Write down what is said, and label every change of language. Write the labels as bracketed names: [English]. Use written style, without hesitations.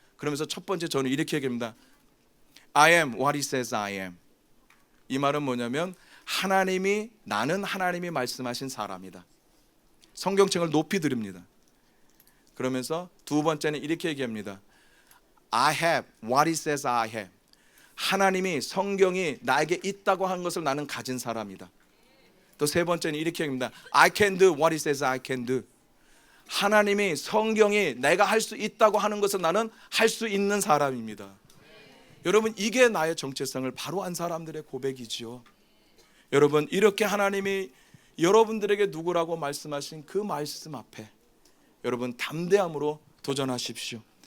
[Korean] 그러면서 첫 번째 저는 이렇게 얘기합니다. [English] I am what he says I am. [Korean] 이 말은 뭐냐면 나는 하나님이 말씀하신 사람이다. 성경책을 높이 드립니다. 그러면서 두 번째는 이렇게 얘기합니다. [English] I have what he says I have. [Korean] 하나님이, 성경이 나에게 있다고 한 것을 나는 가진 사람이다. 또 세 번째는 이렇게 얘기합니다. [English] I can do what he says I can do. [Korean] 하나님이, 성경이 내가 할 수 있다고 하는 것을 나는 할 수 있는 사람입니다. 여러분, 이게 나의 정체성을 바로 한 사람들의 고백이지요. 여러분, 이렇게 하나님이 여러분들에게 누구라고 말씀하신 그 말씀 앞에 여러분 담대함으로 도전하십시오.